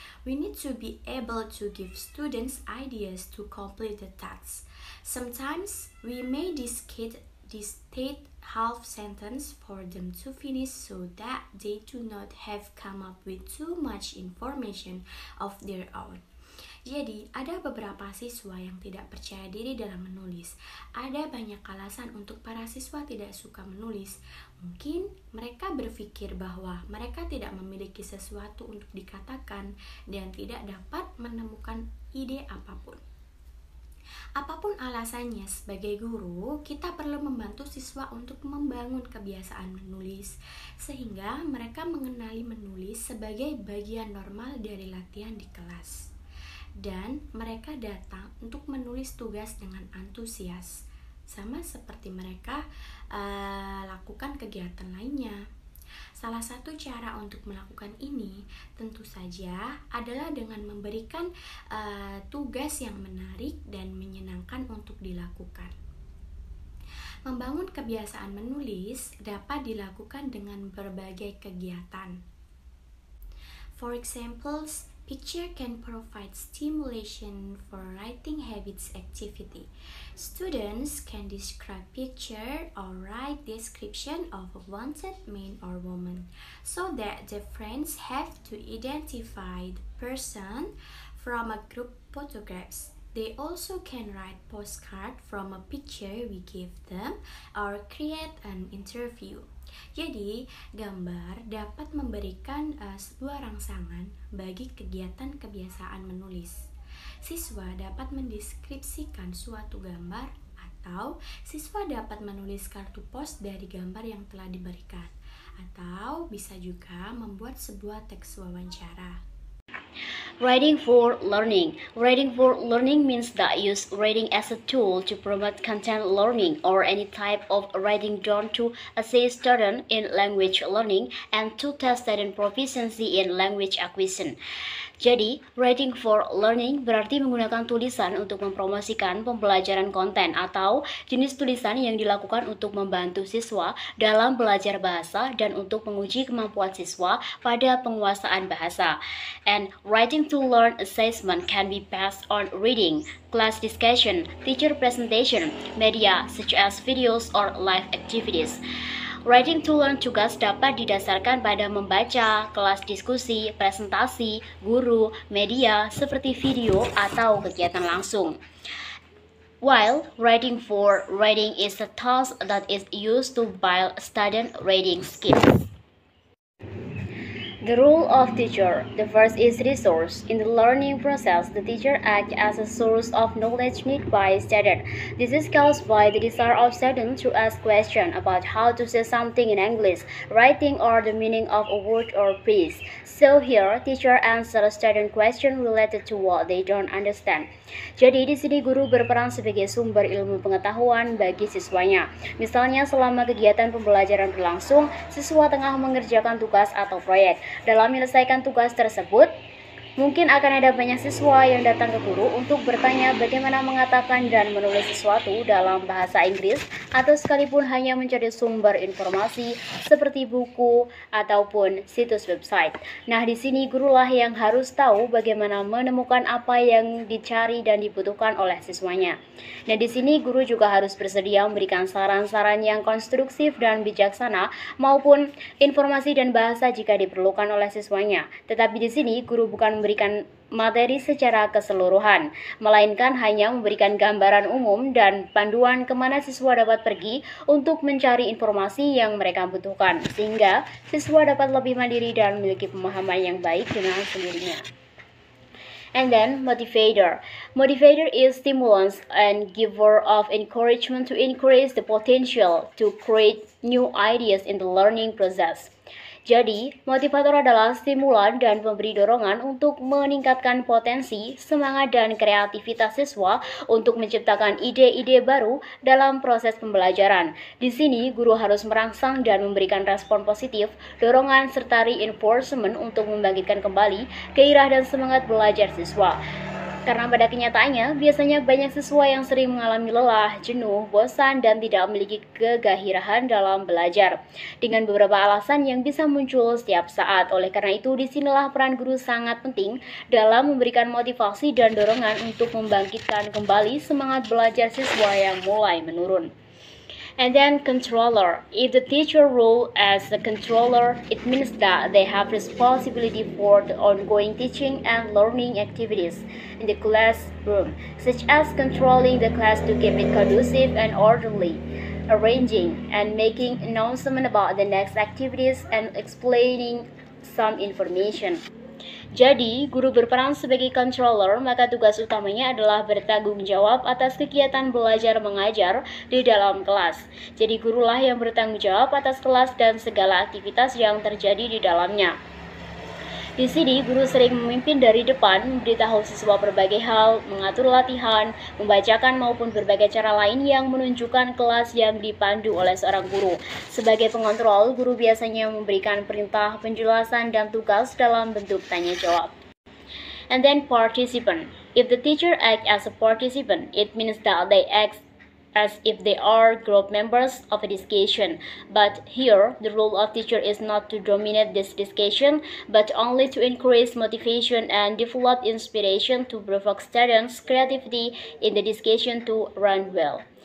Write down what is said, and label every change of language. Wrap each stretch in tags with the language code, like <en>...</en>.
<en>We need to be able to give students ideas to complete the tasks. Sometimes we may dictate half sentence for them to finish so that they do not have come up with too much information of their own.</en> <id>Jadi, ada beberapa siswa yang tidak percaya diri dalam menulis. Ada banyak alasan untuk para siswa tidak suka menulis. Mungkin mereka berpikir bahwa mereka tidak memiliki sesuatu untuk dikatakan dan tidak dapat menemukan ide apapun. Apapun alasannya, sebagai guru, kita perlu membantu siswa untuk membangun kebiasaan menulis, sehingga mereka mengenali menulis sebagai bagian normal dari latihan di kelas. Dan mereka datang untuk menulis tugas dengan antusias, sama seperti mereka lakukan kegiatan lainnya. Salah satu cara untuk melakukan ini tentu saja adalah dengan memberikan tugas yang menarik dan menyenangkan untuk dilakukan. Membangun kebiasaan menulis dapat dilakukan dengan berbagai kegiatan.</id> <en>For example, Picture can provide stimulation for writing habits activity. Students can describe picture or write description of a wanted man or woman, so that the friends have to identify the person from a group photographs. They also can write postcard from a picture we give them or create an interview.</en> <id>Jadi, gambar dapat memberikan sebuah rangsangan bagi kegiatan kebiasaan menulis. Siswa dapat mendeskripsikan suatu gambar atau siswa dapat menulis kartu pos dari gambar yang telah diberikan, atau bisa juga membuat sebuah teks wawancara.</id> <en>Writing for learning. Writing for learning means that use writing as a tool to promote content learning or any type of writing done to assist student in language learning and to test student proficiency in language acquisition.</en> <id>Jadi,</id> <en>writing for learning</en> <id>berarti menggunakan tulisan untuk mempromosikan pembelajaran konten atau jenis tulisan yang dilakukan untuk membantu siswa dalam belajar bahasa dan untuk menguji kemampuan siswa pada penguasaan bahasa.</id> <en>And writing to learn assessment can be passed on reading, class discussion, teacher presentation, media such as videos or live activities. Writing to learn</en> <id>tugas dapat didasarkan pada membaca, kelas diskusi, presentasi, guru, media seperti video atau kegiatan langsung.</id> <en>While writing for reading is a task that is used to build student reading skills. The role of teacher. The first is resource. In the learning process, the teacher acts as a source of knowledge needed by student. This is caused by the desire of student to ask questions about how to say something in English, writing, or the meaning of a word or phrase. So here, teacher answer student question related to what they don't understand.</en> <id>Jadi di sini guru berperan sebagai sumber ilmu pengetahuan bagi siswanya. Misalnya selama kegiatan pembelajaran berlangsung, siswa tengah mengerjakan tugas atau proyek. Dalam menyelesaikan tugas tersebut, mungkin akan ada banyak siswa yang datang ke guru untuk bertanya bagaimana mengatakan dan menulis sesuatu dalam bahasa Inggris atau sekalipun hanya mencari sumber informasi seperti buku ataupun situs website. Nah, di sini gurulah yang harus tahu bagaimana menemukan apa yang dicari dan dibutuhkan oleh siswanya. Nah, di sini guru juga harus bersedia memberikan saran-saran yang konstruktif dan bijaksana maupun informasi dan bahasa jika diperlukan oleh siswanya. Tetapi di sini guru bukan memberikan materi secara keseluruhan, melainkan hanya memberikan gambaran umum dan panduan kemana siswa dapat pergi untuk mencari informasi yang mereka butuhkan, sehingga siswa dapat lebih mandiri dan memiliki pemahaman yang baik dengan sendirinya.</id> <en>And then motivator. Motivator is stimulus and giver of encouragement to increase the potential to create new ideas in the learning process.</en> <id>Jadi, motivator adalah stimulan dan pemberi dorongan untuk meningkatkan potensi, semangat, dan kreativitas siswa untuk menciptakan ide-ide baru dalam proses pembelajaran. Di sini, guru harus merangsang dan memberikan respon positif, dorongan, serta reinforcement untuk membangkitkan kembali gairah dan semangat belajar siswa. Karena pada kenyataannya, biasanya banyak siswa yang sering mengalami lelah, jenuh, bosan, dan tidak memiliki kegairahan dalam belajar, dengan beberapa alasan yang bisa muncul setiap saat. Oleh karena itu, disinilah peran guru sangat penting dalam memberikan motivasi dan dorongan untuk membangkitkan kembali semangat belajar siswa yang mulai menurun.</id> <en>And then controller. If the teacher role as a controller, it means that they have responsibility for the ongoing teaching and learning activities in the classroom, such as controlling the class to keep it conducive and orderly, arranging and making announcement about the next activities, and explaining some information.</en> <id>Jadi, guru berperan sebagai controller, maka tugas utamanya adalah bertanggung jawab atas kegiatan belajar mengajar di dalam kelas. Jadi, gurulah yang bertanggung jawab atas kelas dan segala aktivitas yang terjadi di dalamnya. Di sini, guru sering memimpin dari depan, memberitahu siswa berbagai hal, mengatur latihan, membacakan maupun berbagai cara lain yang menunjukkan kelas yang dipandu oleh seorang guru. Sebagai pengontrol, guru biasanya memberikan perintah, penjelasan, dan tugas dalam bentuk tanya jawab.</id> <en>And then participant. If the teacher acts as a participant, it means that they act as if they are group members of a discussion. But here, the role of teacher is not to dominate this discussion, but only to increase motivation and develop inspiration to provoke students' creativity in the discussion to run well.</en>